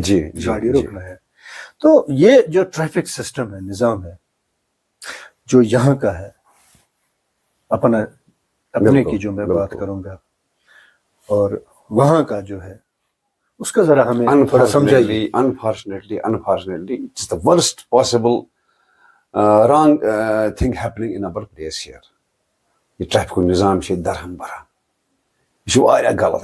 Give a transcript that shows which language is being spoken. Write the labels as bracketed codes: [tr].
[ur] جی گاڑی روکنا ہے. تو یہ جو ٹریفک سسٹم ہے، نظام ہے جو یہاں کا ہے، اپنے کی جو میں بات کروں گا، اور وہاں کا جو ہے اس کا ذرا ہمیں تھوڑا سمجھائیے. [en] Unfortunately, it's the worst possible wrong thing happening in our place here. [ks] یہ ٹریفک نظام چھِ درہم برہم یہ چھُ واریاہ غلط.